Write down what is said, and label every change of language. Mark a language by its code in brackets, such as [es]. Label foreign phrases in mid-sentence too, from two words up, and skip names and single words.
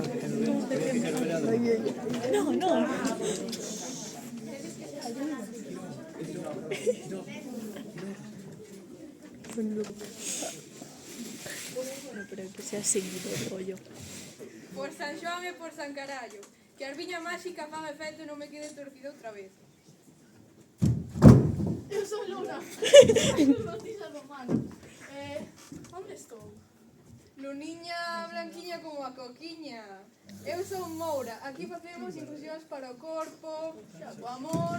[es] cebra. Oye, No, no. No, pero que sea seguido el rollo. [gl] Por San Xoán e por San Carallo, que a arviña máxica fan efecto e non me quede torcida outra vez. Eu sou Luna, bautiza romana. Onde estou? Luniña blanquiña como a coquiña. Eu son Moura, aquí facemos inclusións para o corpo, o amor.